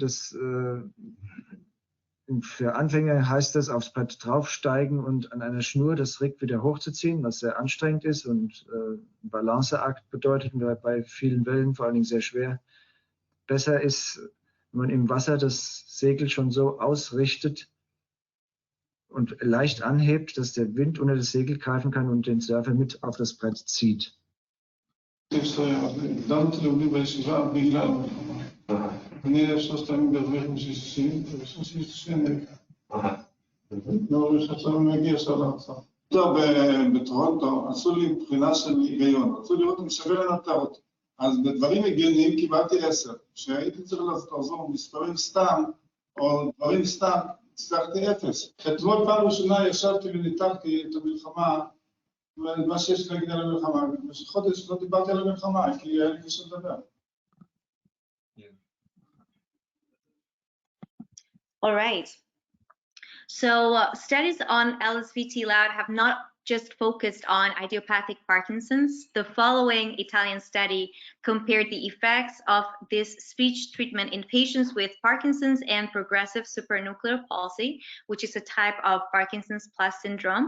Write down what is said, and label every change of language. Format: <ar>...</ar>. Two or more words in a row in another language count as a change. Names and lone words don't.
<de>Das, für Anfänger heißt das, aufs Brett draufsteigen und an einer Schnur das Rig wieder hochzuziehen, was sehr anstrengend ist und ein Balanceakt bedeutet und bei vielen Wellen vor allen Dingen sehr schwer. Besser ist, wenn man im Wasser das Segel schon so ausrichtet und leicht anhebt, dass der Wind unter das Segel greifen kann und den Surfer mit auf das Brett zieht.</de> <he>בטורונטו עשו לי בחינה של היגיון, רצו לראות אם שווה לנתח אותי. אז בדברים הגיוניים קיבלתי 10, כשהייתי צריך לחזור מספרים סתם, או דברים סתם, הצלחתי 0. אתמול פעם ראשונה ישבתי וניתחתי את המלחמה, מה שיש להגיד על המלחמה, במשך חודש לא דיברתי על המלחמה, כי היה לי קשה לדבר.</he> <en>All right. So studies on LSVT LOUD have not just focused on idiopathic Parkinson's. The following Italian study compared the effects of this speech treatment in patients with Parkinson's and progressive supranuclear palsy, which is a type of Parkinson's plus syndrome.</en>